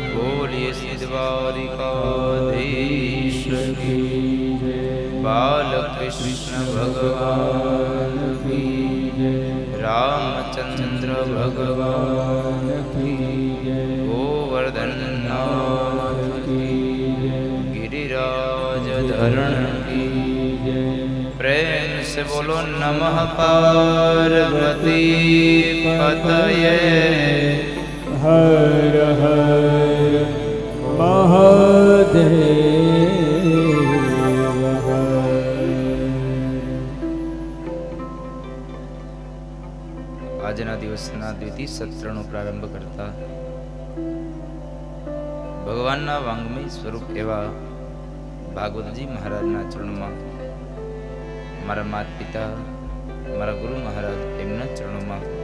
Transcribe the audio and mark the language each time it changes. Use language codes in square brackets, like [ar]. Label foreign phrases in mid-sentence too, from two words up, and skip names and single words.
[hi] बोलिए सिद्धवारिकाधीश की, बालकृष्ण भगवान की जय, रामचंद्र भगवान की जय, गोवर्धन नाथ की जय, गिरिराज धरण की जय। प्रेम से बोलो [sa] नमः पार्वती पतये, [hi] हर हर महादेव हर। [gu] આજના દિવસના દ્વિતીય સત્રનો પ્રારંભ કરતા ભગવાનના વાંગમય સ્વરૂપ એવા ભાગવતજી મહારાજના ચરણમાં, મારા માતા પિતા, મારા ગુરુ મહારાજ એમના ચરણોમાં,